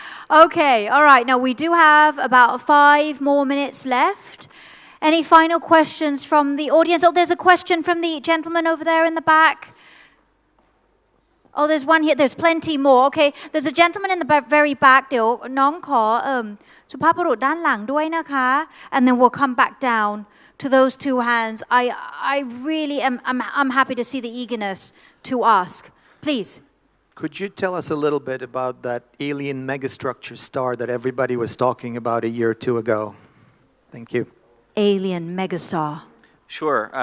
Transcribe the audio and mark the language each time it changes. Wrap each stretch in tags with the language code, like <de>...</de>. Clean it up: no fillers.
<en>Okay, all right. Now we do have about 5 more minutes left. Any final questions from the audience? Oh, there's a question from the gentleman over there in the back. Oh, there's one here. There's plenty more. Okay, there's a gentleman in the very back.</en> <th>เดี๋ยวน้องขอสุภาพบุรุษด้านหลังด้วยนะคะ</th> <en>and then we'll come back down to those 2 hands. I really I'm happy to see the eagerness to ask. Please. Could you tell us a little bit about that alien megastructure star that everybody was talking about a year or 2 ago? Thank you. Alien megastar. Sure.</en>